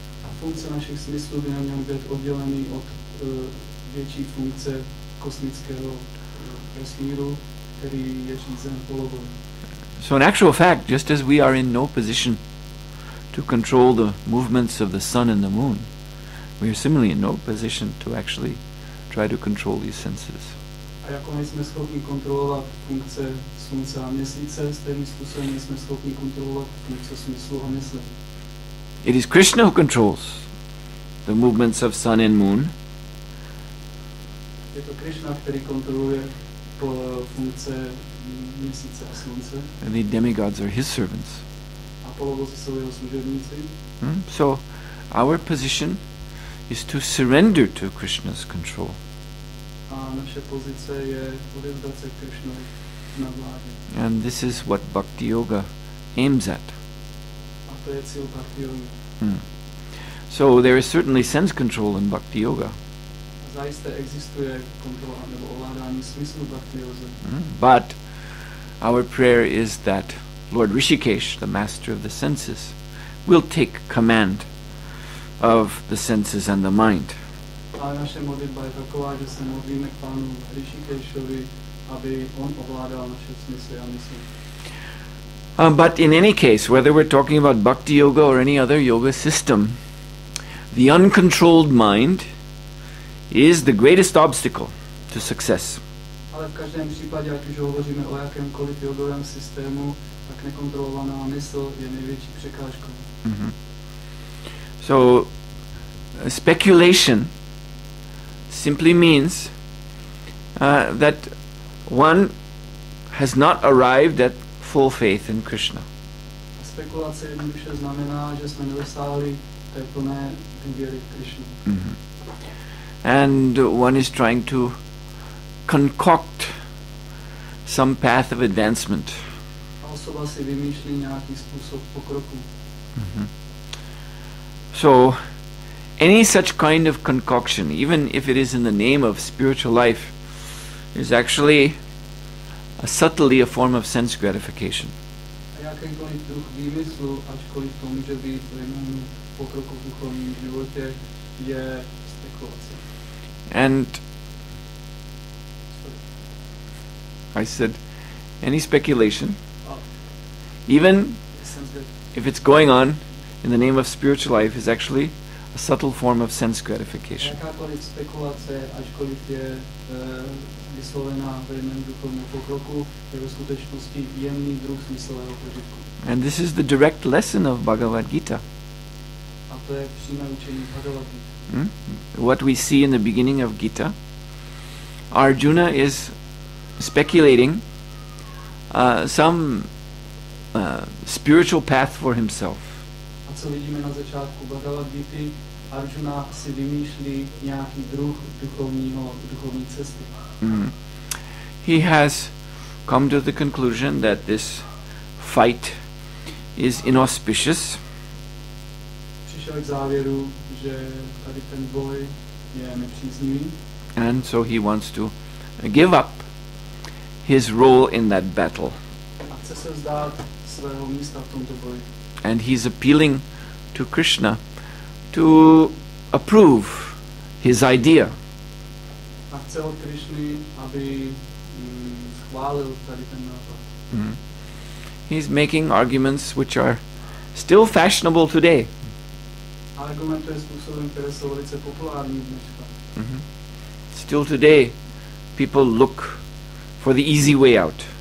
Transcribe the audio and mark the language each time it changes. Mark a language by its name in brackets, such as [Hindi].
[Czech] A funkce našich smyslů by neměly být oddělený od větší funkce kosmického vesmíru, který je řízen polobohy. [English] So in actual fact, just as we are in no position to control the movements of the sun and the moon, we are similarly in no position to actually try to control these senses. [Czech] A jako nejsme schopni kontrolovat funkce slunce a měsíce, stejným způsobem nejsme schopni kontrolovat funkce smyslu a mysli. [English] It is Krishna who controls the movements of sun and moon. [Czech] Je to Krishna, který kontroluje funkce měsíce a slunce. [English] And the demigods are his servants. [Czech] A polobozy jsou jeho služebníci. [English] So our position is to surrender to Krishna's control. [Czech] A naše pozice je odevzdat se Krishnovi na vládě. [English] And this is what Bhakti Yoga aims at. [Czech] A to je cíl Bhakti Yoga. [English] So there is certainly sense control in Bhakti Yoga. [Czech] Zajisté existuje kontrola nebo ovládání smyslu Bhakti Yoze. [English] But our prayer is that Lord Rishikesh, the master of the senses, will take command of the senses and the mind. [Czech] Ale naše modlitba je taková, že se modlíme k Pánu Rishikeshovi, aby on ovládal naše smysly a mysli. [English] But in any case, whether we're talking about Bhakti Yoga or any other yoga system, the uncontrolled mind is the greatest obstacle to success. [Czech] Ale v každém případě, ať už hovoříme o jakémkoliv jogovém systému, tak nekontrolovaná mysl je největší překážkou. [English] So, speculation simply means that one has not arrived at full faith in Krishna. [Czech] A spekulace jednoduše znamená, že jsme nedosáhli té plné důvěry v Krishnu. [English] And one is trying to concoct some path of advancement. [Czech] A osoba si vymýšlí nějaký způsob pokroku. [English] So, any such kind of concoction, even if it is in the name of spiritual life, is actually subtly a form of sense gratification. [Czech] A jakýkoliv druh výmyslu, ačkoliv to může být ve jménu pokroku v duchovním životě, je spekulace. [English] And I said, any speculation, even if it's going on in the name of spiritual life, is actually a subtle form of sense gratification. [Czech] Jakákoliv spekulace, ačkoliv je vyslovená ve jménu duchovního pokroku, je ve skutečnosti jemný druh smyslového požitku. [English] And this is the direct lesson of Bhagavad Gita. [Czech] A to je přímé učení Bhagavad Gita. [English] What we see in the beginning of Gita, Arjuna is speculating some spiritual path for himself. [Czech] A co vidíme na začátku Bhagavad Gity, Arjuna si vymýšlí nějaký druh duchovní cesty. [English] He has come to the conclusion that this fight is inauspicious. [Czech] Přišel k závěru, že tady ten boj je nepříznivý. [English] And so he wants to give up his role in that battle. [Czech] A chce se vzdát svého místa v tomto boji. [English] And he's appealing to Krishna to approve his idea. [Czech] A chce od Krishny, aby schválil tady ten nápad. [English] He's making arguments which are still fashionable today. [Czech] A argumentuje způsobem, které jsou velice populární dneska. [English] Still today, people look for the easy way out.